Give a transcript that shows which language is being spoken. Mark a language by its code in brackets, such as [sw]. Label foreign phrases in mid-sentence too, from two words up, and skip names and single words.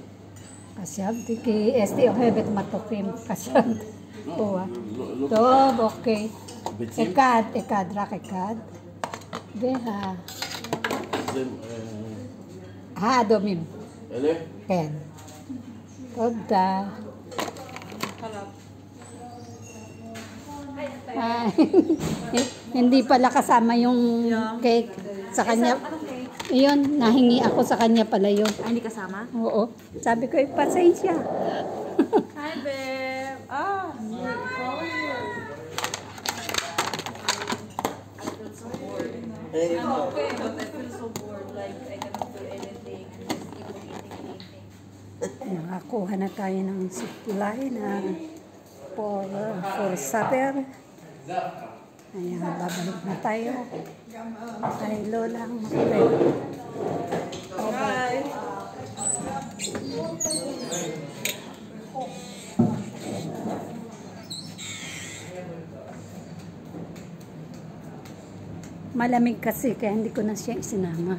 [he] חשבתי כי אסתי אוהבת מתוקים. חשבתי. לא. טוב, אוקיי. ביצים? אחד, רק אחד. זה... האדומים. אלה? כן. תודה. [tl] Hindi pala kasama yung cake sa kanya. Iyon, nahingi ako sa kanya pala yun. Hindi kasama? Oo. Sabi ko, pasensya. [en] Hi, babe. How are you? I feel so bored. I'm okay, but I feel so bored. Like, I cannot do anything. I'm just eating. [tl] Nakakuha na tayo ng supply na [en] for supper. [tl] Ayan, babalik na tayo. Kay Lola ang makulit. Hi. Malamig kasi kaya hindi ko na siya isinama.